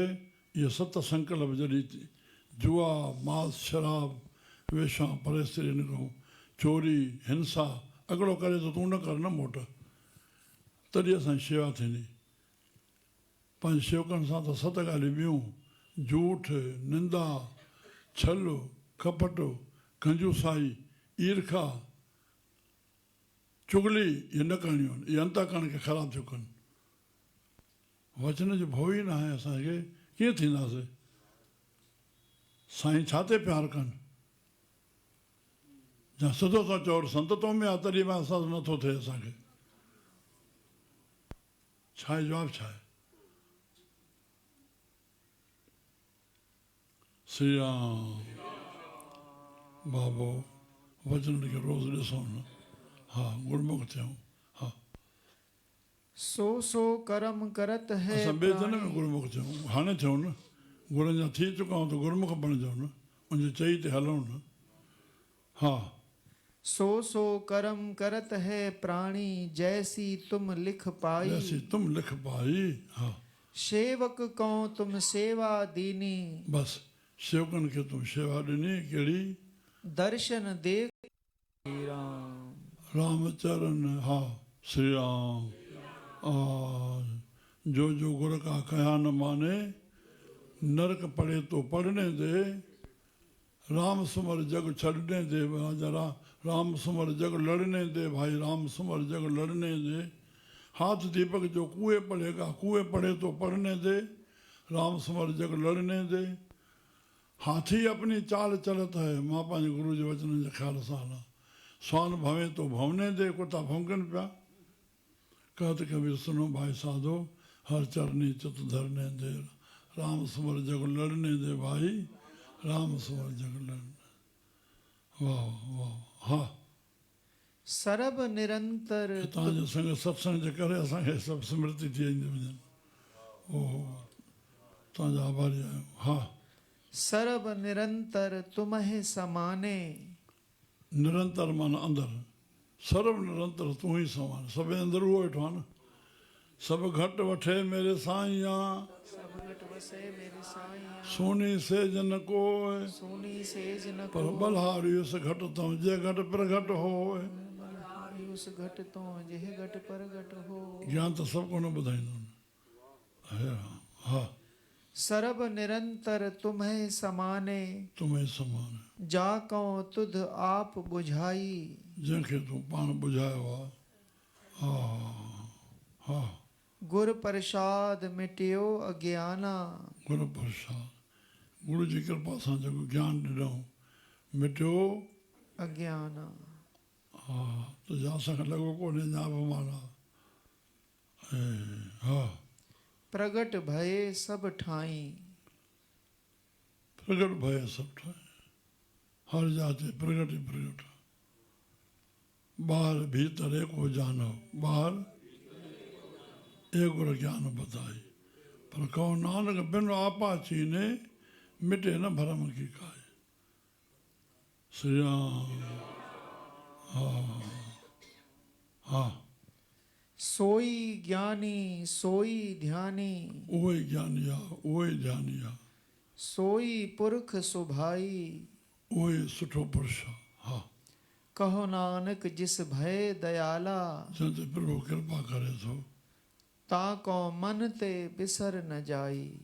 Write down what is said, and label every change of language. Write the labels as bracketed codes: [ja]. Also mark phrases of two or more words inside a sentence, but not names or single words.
[sd] इहे 7 संकल्प जॾहिं जुआ मांस शराब वेशा परेस्त्री निकिरूं, चोरी हिंसा अॻिलो करे त तूं न कर न मोट, तॾहिं असांजी शेवा थींदी। पंहिंजे शेवकनि सां त 7 ॻाल्हियूं ॿियूं, झूठ निंदा छल कपट कंजूसाई ईर्खा चुगली, इहे न करणियूं आहिनि। इहे अंतःकरण खे ख़राबु थियूं कनि। वचन जो भउ ई न आहे असांखे, कीअं थींदासीं? साईं छा ते प्यारु कनि? या सिधो था चओ संत तो में आहे तॾहिं बि असां नथो थिए असांखे। छा आहे जवाबु छा आहे? श्री राम। बाबो वचन खे रोज़ ॾिसूं न। हा गुरमुख थियूं। हा [hi] सो कर्म करत है [sd] असां ॿिए जन्म में गुरमुख थियूं, हाणे थियूं न। गुरनि जा थी चुका आहियूं त गुरमुख बणिजो न, उनजे चई ते हलूं न। हा [hi] सो कर्म करत है प्राणी, जैसी तुम लिख पाई। जैसी तुम लिख पाई। हा सेवक को तुम सेवा दीनी, [sd] बसि सेवकनि खे तूं शेवा ॾिनी कहिड़ी? [hi] दर्शन देख श्री राम। [sd] रामचरण। हा श्री राम। [hi] जो गुर का कहा न माने, नरक पड़े तो पढ़ने दे। राम सुमर जग छड़ने दे जरा, राम सुमर जग लड़ने दे भाई, राम सुमर जग लड़ने दे। हाथ दीपक जो कुएं पड़ेगा, कुएं पड़े तो पढ़ने दे। राम सुमर जग लड़ने दे। हाथी अपनी चाल चलत है, [sd] मां पंहिंजे गुरु जे वचन जे ख़्याल सां हलां। [hi] स्वान भवे तो भवने दे, [sd] कुत्ता भौंकनि पिया। [hi] कहत कबीर सुनो भाई साधो, हर चरनी चित धरने दे। राम सुमर जग लड़ने दे भाई, राम सुमर जग लड़ने। [sd] वाह वाह। हा [hi] सरब निरंतर [sd] तव्हांजो संग सत्संग जे करे असांखे सभु स्मृति थी वेंदी वञनि। ओहो तव्हांजा आभारी आहियूं। हा [hi] सरब निरंतर तुम्हें समाने। [sd] निरंतर माना अंदरि, सर्व निरंतर तूं ई समान। सभु अंदरि उहो वेठो आहे न। सभु घटि वठे मेरे साईं, [hi] सब घट वसे मेरे साईं, सोनी सेज न कोय, सोनी सेज न पर बलहारी उस घट तो जे घट प्रगट होय। बलहारी उस घट तो जेह घट प्रगट हो। [sd] ज्ञान त सभु को न ॿुधाईंदो न। हा [hi] सरब निरंतर तुम्हें समाने, तुम्हें समान, जाको तुध आप बुझाई। [sd] जंहिंखे तूं पाण ॿुधायो आहे। हा हा [hi] गुर प्रसाद मिटियो अज्ञाना। [sd] गुरु प्रसाद, गुरु जी कृपा सां जेको ज्ञान ॾिनऊं मिटियो अज्ञाना। हा त असांखे लॻो कोन्हे अञा बि माना। हा [hi] प्रगट भये सब ठाई। [sd] प्रगट भय सभु ठाहे, हर जाते प्रगट ही प्रगट। [hi] बाहर भीतर एको जानो, बाहर एक गुर ज्ञान बताई। पर कहो नानक बिन आपा चीने, मिटे न भरम की काई। [sd] श्री राम। हाँ [hi] सोई ज्ञानी सोई ध्यानी [sd] उहो ई ज्ञानी आहे, उहो ई ध्यानी आहे, [hi] सोई पुरख सुभाई [sd] उहो ई सुठो पुरुष आहे। हा [hi] कहो नानक जिस भय दयाला [sd] जंहिंते प्रभु कृपा करे थो [hi] ताको मन ते बिसर न जाई।